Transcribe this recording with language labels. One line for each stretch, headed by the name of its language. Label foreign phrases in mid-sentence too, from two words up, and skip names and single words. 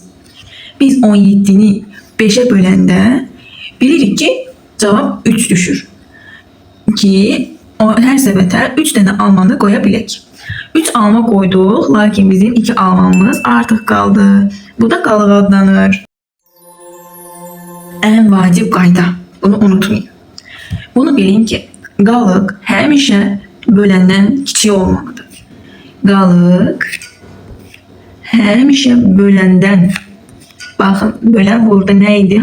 Azerbaijani: Biz 17'ni 5'e bölende bilirik ki cevap 3 düşür. Ki her səbətə 3 tane almanı qoya bilək.
Turkish: 3 alma koyduk, lakin bizim 2 almamız artık kaldı.
Azerbaijani: Bu da qalıq adlanır. En vacib qayda. Bunu unutmayın. Bunu bilin ki, qalıq həmişə böləndən kiçik olmalıdır. Qalıq həmişə böləndən. Baxın, bölən burada nə idi?